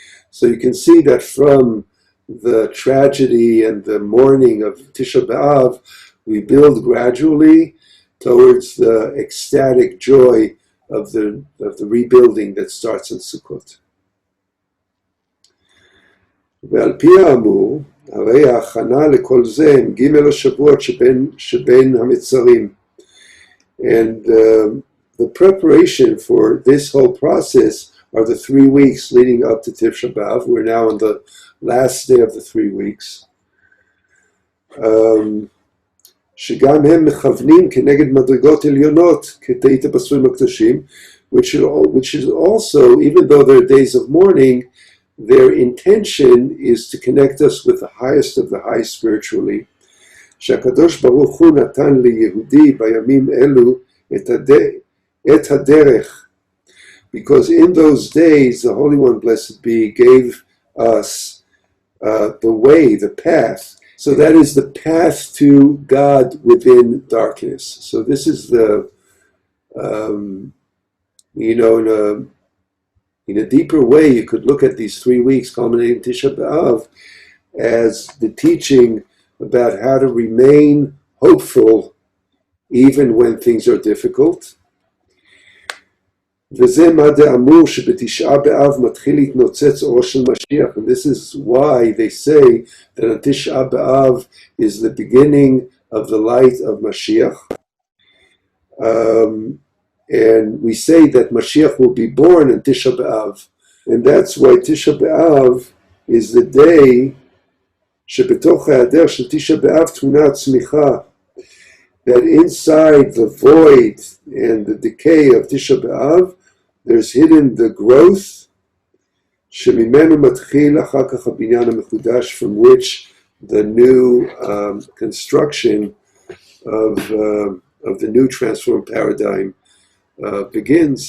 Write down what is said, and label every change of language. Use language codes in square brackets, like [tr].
[en] So you can see that from the tragedy and the mourning of Tisha B'Av, we build gradually towards the ecstatic joy of the rebuilding that starts in Sukkot. [he] ועל פי האמור, הרי ההכנה לכל זה הם ג' השבועות שבין המצרים. [en] And the preparation for this whole process are the 3 weeks leading up to Tisha B'Av. We're now on the last day of the 3 weeks. [he] שגם הם מכוונים כנגד מדרגות עליונות, כתאית הפסויים הקדושים, [en] which is also, even though they're days of mourning, their intention is to connect us with the highest of the high spiritually. [he] שהקדוש ברוך הוא נתן ליהודי בימים אלו את הדרך. [en] Because in those days, the Holy One, blessed be, gave us the way, the path. So that is the path to God within darkness. So this is the, in a deeper way, you could look at these 3 weeks culminating Tisha B'Av as the teaching about how to remain hopeful even when things are difficult. [he] וזה מה דאמור שבתשעה באב מתחיל להתנוצץ אור של משיח. [en] And this is why they say that on Tisha B'Av is the beginning of the light of Mashiach. And we say that Mashiach will be born on Tisha B'Av. And that's why Tisha B'Av is the day [he] שבתוך ההיעדר של תשעה באב תמונה הצמיחה, [en] that inside the void and the decay of Tisha B'Av, there's hidden the growth, [he] שממנו מתחיל אחר כך הבניין המחודש, [en] from which the new construction of the new transformed paradigm begins.